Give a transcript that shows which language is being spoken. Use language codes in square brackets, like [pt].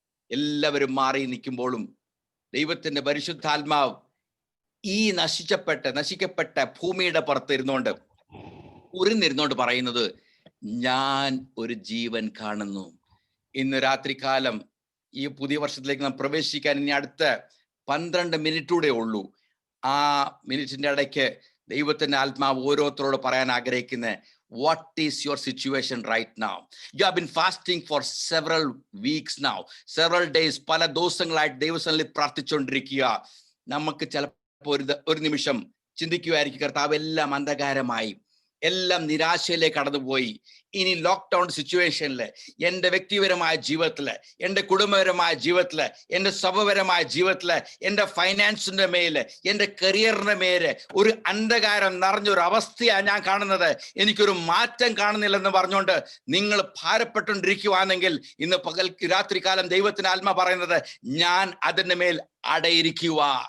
[ml] എല്ലാവരും മാറി നിൽക്കുമ്പോഴും ദൈവത്തിന്റെ പരിശുദ്ധാത്മാവ് ഈ നശിക്കപ്പെട്ട ഭൂമിയുടെ പുറത്ത് ഇരുന്നോണ്ട് ഉരുന്നിരുന്നോണ്ട് പറയുന്നത്, ഞാൻ ഒരു ജീവൻ കാണുന്നു. ഇന്ന് രാത്രികാലം ഈ പുതിയ വർഷത്തിലേക്ക് നാം പ്രവേശിക്കാൻ ഇനി അടുത്ത 12 മിനിറ്റൂടെ ഉള്ളൂ. ആ മിനിറ്റിന്റെ ഇടയ്ക്ക് ദൈവത്തിന്റെ ആത്മാവ് ഓരോരുത്തരോട് പറയാൻ ആഗ്രഹിക്കുന്നത്, [en] what is your situation right now? You have been fasting for several weeks now, several days. [ml] പല ദിവസങ്ങളായിട്ട് ദൈവസന്നിധിയിൽ പ്രാർത്ഥിച്ചുകൊണ്ടിരിക്കുക. നമുക്ക് ചിലപ്പോൾ ഒരു നിമിഷം ചിന്തിക്കുമായിരിക്കും, കർത്താവ് എല്ലാം അന്ധകാരമായി, എല്ലാം നിരാശയിലേക്ക് കടന്നുപോയി. ഇനി ലോക്ക്ഡൌൺ സിറ്റുവേഷനില് എൻ്റെ വ്യക്തിപരമായ ജീവിതത്തില്, എൻ്റെ കുടുംബപരമായ ജീവിതത്തില്, എൻ്റെ സഭപരമായ ജീവിതത്തില്, എൻ്റെ ഫൈനാൻസിന്റെ മേല്, എൻ്റെ കരിയറിന്റെ മേല് ഒരു അന്ധകാരം നിറഞ്ഞൊരു അവസ്ഥയാണ് ഞാൻ കാണുന്നത്, എനിക്കൊരു മാറ്റം കാണുന്നില്ലെന്ന് പറഞ്ഞുകൊണ്ട് നിങ്ങൾ ഭാരപ്പെട്ടുകൊണ്ടിരിക്കുവാണെങ്കിൽ ഇന്ന് രാത്രികാലം ദൈവത്തിന് ആത്മ പറയുന്നത്, ഞാൻ അതിന്റെ മേൽ അടയിരിക്കുക.